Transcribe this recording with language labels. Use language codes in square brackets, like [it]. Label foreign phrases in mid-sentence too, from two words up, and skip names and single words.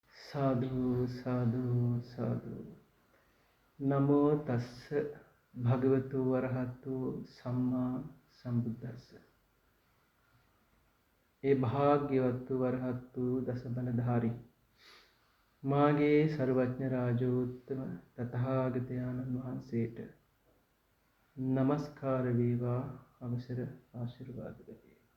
[pi] සාදු සාදු සාදු නමෝ තස්ස භගවතු වරහතු සම්මා සම්බුද්දස්ස. [si] ඒ භාග්‍යවතු වරහතු දසබලධාරී මාගේ සර්වඥ රාජෝත්තම තථාගතයන්න් වහන්සේට නමස්කාර වේවා. අවසර ආශිර්වාද වේ.